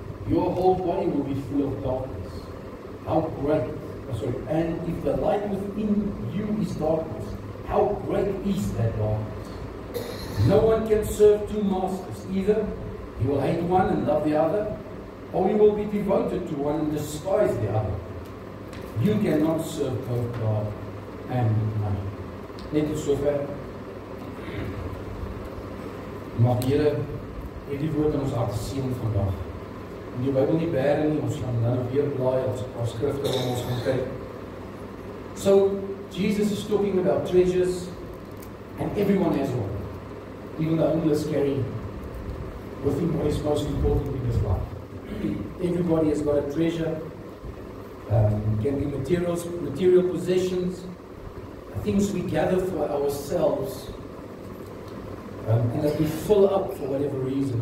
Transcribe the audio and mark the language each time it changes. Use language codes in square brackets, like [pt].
[en] your whole body will be full of darkness. How great, and if the light within you is darkness, how great is that darkness? No one can serve two masters. Either he will hate one and love the other, or he will be devoted to one and despise the other. You cannot serve both God and money. [af] Net tot sover. Mag die Here hierdie woord in ons harte seën vandag. In die Bybel nie bære nie, ons gaan nou weer blaai as skrifte om ons gaan kyk. [en] So, Jesus is talking about treasures, and everyone has one. Even the homeless carry with him what is most important in his life. Everybody has got a treasure. It can be material possessions, things we gather for ourselves, and that we fill up for whatever reason.